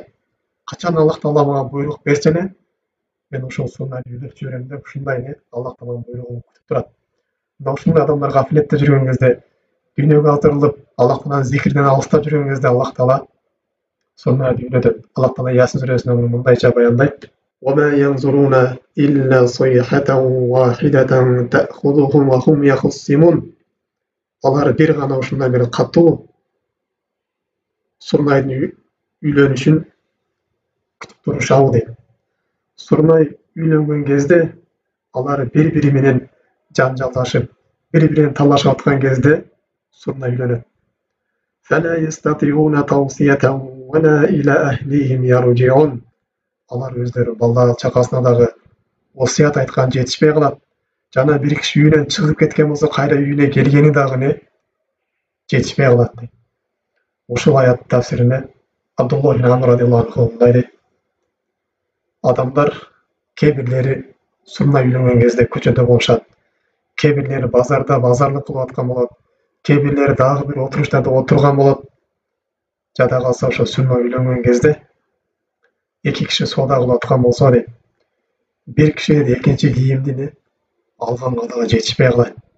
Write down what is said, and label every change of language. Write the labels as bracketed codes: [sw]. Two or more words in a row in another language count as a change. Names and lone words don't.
[ky] Качан Аллах Таала мага буйрук берсе эле, мен ошол сурнайды үйлөп жиберем деп ушундай Аллах Тааланын буйругун күтүп турат. Мына ушундай адамдар гафилетте жүргөн кезде, дүйнөгө аздырылып, Аллах Тааланын зикиринен алыстап жүргөн кезде Аллах Таала сурнайды үйлөтөт. Аллах Таала Ясин сүрөсүндө муну мындайча баяндайт: [ar] وَمَا يَنْظُرُونَ إِلَّا صَيْحَةً وَاحِدَةً تَأْخُذُهُمْ وَهُمْ يَخْصِمُونَ. [ky] Алар бир гана ушундай бир катуу сурнайдын үйлөнүшүн күтүп турушабы дейт. Сурнай үйлөнгөн кезде алар бири-бири менен жанжалдашып, бири-бирин талашып аткан кезде сурнай үйлөнөт. [ar] فَلَا يَسْتَطِيعُونَ تَوْصِيَةً وَلَا إِلَى أَهْلِهِمْ يَرْجِعُونَ. [ky] Алар өздөрү балдар чакасына дагы осуят айткан жетишпей калат. Жана бир киши үйүнөн чыгып кеткен болсо, кайра үйүнө келгени дагы жетишпей калат дейт. Ушул аят тафсирине Абдулла ибн Амр [ar] رضي الله عنه [ky] мындай дейт: адамдар кээ сурнай үйлөнгөн кезде көчөдө болушат, кээ базарда базарлык кылып аткан болот, кээ дагы бир отуруштарда отурган болот. Жада калса ошо сурнай үйлөнгөн кезде эки киши соода кылып аткан болсо дейт, бир киши экинчи кийимди алганга дагы жетишпей калат.